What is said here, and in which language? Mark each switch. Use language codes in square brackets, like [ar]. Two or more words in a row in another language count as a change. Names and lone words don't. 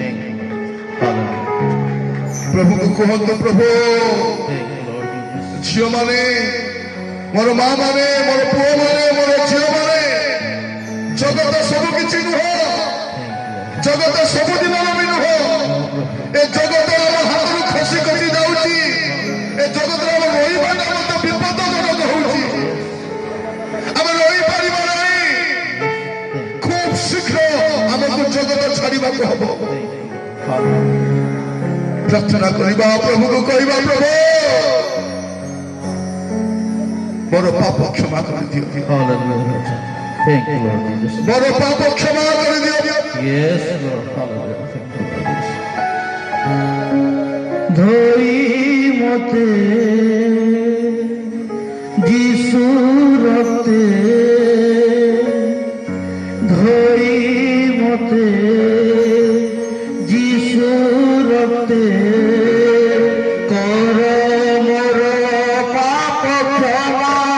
[or] ପ୍ରଭୁଙ୍କୁ କୁହନ୍ତୁ, ପ୍ରଭୁ ଝିଅ ମାନେ, ମୋର ମା ମାନେ, ମୋର ପୁଅ ମାନେ, ମୋର ଝିଅ ମାନେ, ଜଗତ ସବୁ କିଛି ନୁହଁ, ଜଗତ ସବୁ ଦିନର ବି ନୁହଁ, ଏ ଜଗତ ଆମ ହାତରୁ ଖସି ଖସି ଯାଉଛି, ଏ ଜଗତରେ ଆମ ରହିବାଟା ମଧ୍ୟ ବିପଦଜନକ ହଉଛି, ଆମେ ରହିପାରିବା ନାହିଁ, ଖୁବ ଶୀଘ୍ର ଆମକୁ ଜଗତ ଛାଡିବାକୁ ହବ। ପ୍ରାର୍ଥନା କରିବା, ପ୍ରଭୁକୁ କହିବା, ପ୍ରଭୁ ମୋର ପାପ କ୍ଷମା କରିଦିଅ, ମୋର ପାପ କ୍ଷମା କରିଦିଅ। ଧରି ମତେ ଯୀଶୁ ରକ୍ତେ, ଧରି ମତେ ଯୀଶୁ ରକ୍ତେ, କର ମୋର ପାପ କ୍ଷମା,